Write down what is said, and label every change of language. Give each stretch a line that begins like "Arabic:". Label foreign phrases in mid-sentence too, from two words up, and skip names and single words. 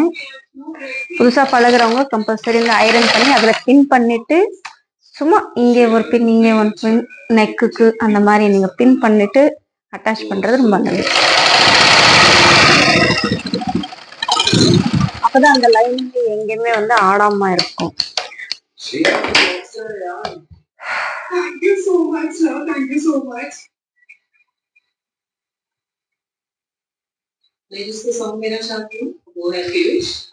Tamil: புதுசாக பழகுறவங்க கம்பல்சரி இந்த ஐரன் பண்ணி அதில் பின் பண்ணிட்டு சும்மா இங்கே ஒரு பின் இங்கே ஒரு பின் நெக்குக்கு அந்த மாதிரி நீங்கள் பின் பண்ணிட்டு அட்டாச் பண்ணுறது ரொம்ப நல்லது. அப்போதான் அந்த லைனிங் எங்கேயுமே வந்து ஆடாம இருக்கும்.
English: Thank you so much, sir. Thank you so much.
Hindi: मैं जिसको सॉन्ग देना चाहती हूँ वो है पीयूष.